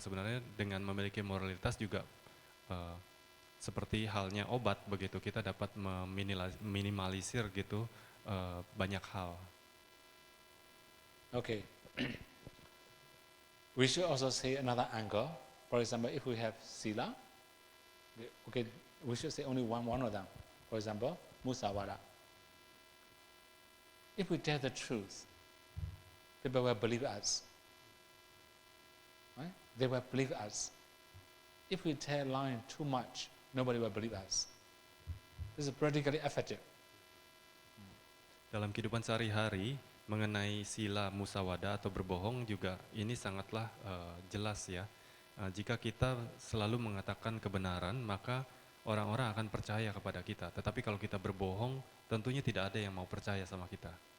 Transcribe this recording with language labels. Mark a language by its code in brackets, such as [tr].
[id] Sebenarnya dengan memiliki moralitas juga eh, seperti halnya obat begitu, kita dapat meminimalisir gitu banyak hal. [en] Okay. We should also say another angle. For example, if we have sila, okay, we should say only one of them. For example, musawada. If we tell the truth, people will believe us. Right? They will believe us. If we tell lying too much, nobody will believe us. This is practically effective. [id] Dalam kehidupan sehari-hari mengenai sila musawada atau berbohong juga ini sangatlah jelas ya. Jika kita selalu mengatakan kebenaran, maka orang-orang akan percaya kepada kita. Tetapi kalau kita berbohong, tentunya tidak ada yang mau percaya sama kita.